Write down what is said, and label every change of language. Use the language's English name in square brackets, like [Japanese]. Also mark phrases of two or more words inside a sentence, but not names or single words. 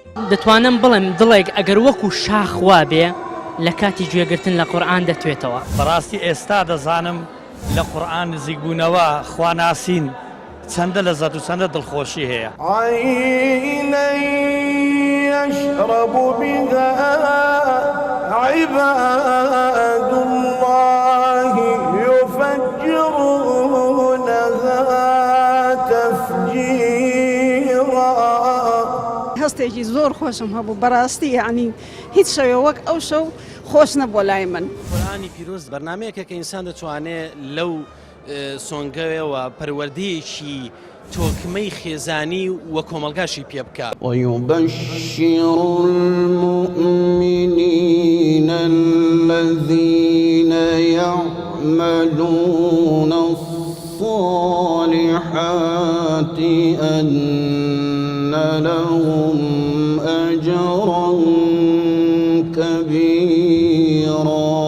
[Central Kurdish] دەتوانم بڵێم دڵێک ئەگەر وەکو شاخوا بێ لە کاتی گوێگرتن لە قورئان دەتوێتەوە. بەڕاستی ئێستا دەزانم لە قورئان نزیکبوونەوە خواناسین چەندە لەزەت و چەندە دڵخۆشی هەیە. [Arabic] عينا يشرب بها عباد الله يفجرونها تفجيرا. [Central Kurdish] هەستێکی زۆر خۆشم هەبوو بەڕاستی یعنی هیچ شەوێ وەک ئەو شەو خۆش نەبوو لای من. قورئانی پیرۆز بەرنامەیەکە کە ئینسان دەتوانێت لەو سۆنگەوەوە پەروەردەیەکی تۆکمەی خێزانی وە کۆمەلگاشی پێ بکات. [Arabic] ويبشر المؤمنين الذين يعملون الصالحات أن لهم أجرا كبيرا.